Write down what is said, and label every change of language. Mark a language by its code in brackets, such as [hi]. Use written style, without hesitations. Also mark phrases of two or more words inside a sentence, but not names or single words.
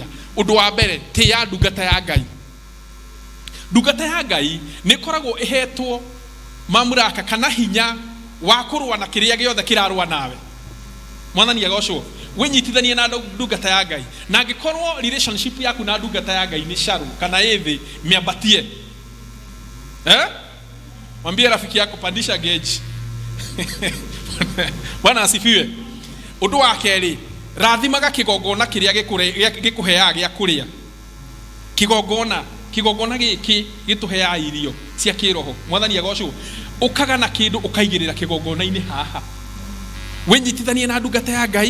[ki] Undu wa mbere ti ya ndungata ya Ngai. Ndungata ya Ngai ni koragwo ihetwo mamuraka kana hinya wa kurwa na kiria giothe kirarwa nawe. Mwathani agocwo. Winyitithanie na ndungata ya Ngai. Na ngikorwo relationship yaku na ndungata ya Ngai ni sharu kana ithi miambatie. [sw] Mwambie rafiki yako pandisha gauge. Bwana asifiwe. [ki] Undu wa keri rathimaga kigongona kiria gikuheaga gia kuria. Kigongona giki gituheaga irio cia kiroho. Mwathani agocwo. Ukaga na kindu ukaigirira kigongona-ini haha. Winyitithanie na ndungata ya Ngai.